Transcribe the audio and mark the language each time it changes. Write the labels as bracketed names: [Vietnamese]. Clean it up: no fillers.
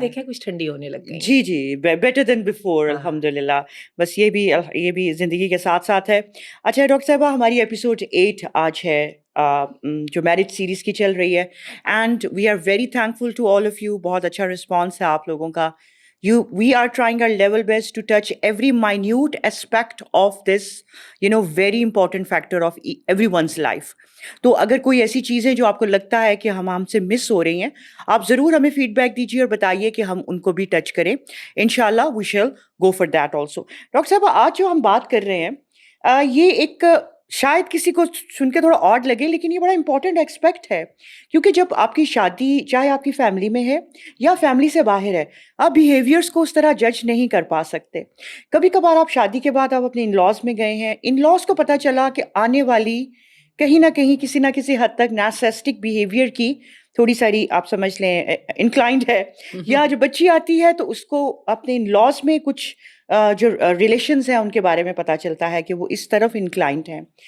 [Urdu] دیکھا کچھ ٹھنڈی ہونے لگ گئی. [English] جی better than before, الحمدللہ. [Urdu] بس یہ بھی زندگی کے ساتھ ساتھ ہے. اچھا ڈاکٹر صاحبہ, ہماری ایپیسوڈ 8 آج ہے جو میرج سیریز کی چل رہی ہے, [English] And we are very thankful to all of you. [Urdu] بہت اچھا رسپانس ہے آپ لوگوں کا. [English] We are trying our level best to touch every minute aspect of this, very important factor of everyone's life. [Urdu] تو اگر کوئی ایسی چیزیں جو آپ کو لگتا ہے کہ ہم سے مس ہو رہی ہیں, آپ ضرور ہمیں فیڈ بیک دیجیے اور بتائیے کہ ہم ان کو بھی ٹچ کریں. [English] انشاءاللہ we shall go for that also. [Urdu] Doctor صاحب, آج جو ہم بات کر رہے ہیں یہ ایک شاید کسی کو سن کے تھوڑا آڈ لگے, لیکن یہ بڑا امپورٹنٹ ایکسپیکٹ ہے. کیونکہ جب آپ کی شادی چاہے آپ کی فیملی میں ہے یا فیملی سے باہر ہے, آپ بیہیویئرس کو اس طرح جج نہیں کر پا سکتے. کبھی کبھار آپ شادی کے بعد آپ اپنے ان لاز میں گئے ہیں, ان لاز کو پتہ چلا کہ آنے والی کہیں نہ کہیں کسی نہ کسی حد تک نارسسٹک بیہیویئر کی تھوڑی ساری آپ سمجھ لیں انکلائنڈ ہے, یا جو بچی آتی ہے تو اس کو اپنے ان لاز میں کچھ جو ریلیشنز ہیں ان کے بارے میں پتہ چلتا ہے کہ وہ اس طرف انکلائنڈ ہیں.